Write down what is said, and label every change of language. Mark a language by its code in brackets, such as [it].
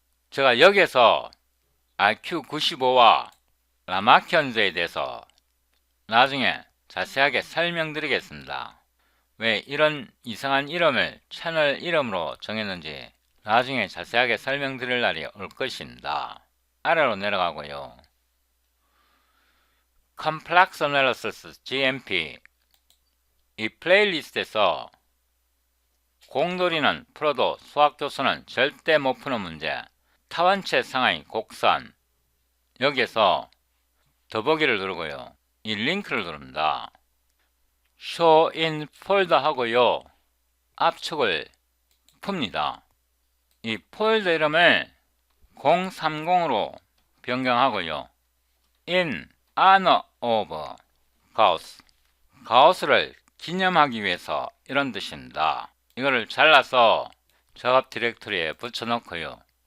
[ko] 제가 여기서 IQ95와 라마키언즈에 대해서 나중에 자세하게 설명드리겠습니다. 왜 이런 이상한 이름을 채널 이름으로 정했는지 나중에 자세하게 설명드릴 날이 올 것입니다. 아래로 내려가고요. Complex Analysis GMP, 이 플레이리스트에서 공돌이는 풀어도 수학교수는 절대 못 푸는 문제. 타원체 상하이 곡선. 여기에서 더보기를 누르고요. 이 링크를 누릅니다. Show in folder 하고요. 압축을 풉니다. 이 폴더 이름을 030으로 변경하고요. [en] In honor of Gauss. [ko] 가우스를 기념하기 위해서 이런 뜻입니다. 이거를 잘라서 작업 디렉토리에 붙여놓고요.